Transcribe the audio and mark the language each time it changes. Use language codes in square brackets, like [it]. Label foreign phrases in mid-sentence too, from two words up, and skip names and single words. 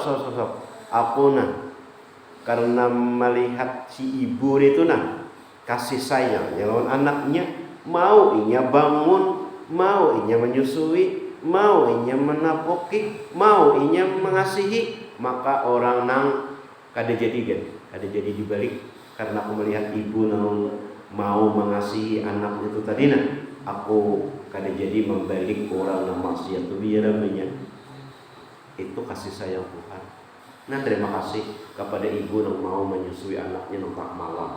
[bjn] Aku karena melihat si ibu itu kasih sayang lawan anaknya, mau inya bangun, mau inya menyusui, mau inya menapoki, mau inya mengasihi, maka orang kada jadi dibalik. Karena aku melihat ibu mau mengasihi anak itu tadi aku kada jadi membalik orang yang maksiat itu biar banyak. [id] Itu kasih sayang Tuhan. Nah, terima kasih kepada ibu yang mau menyusui anaknya tak malam.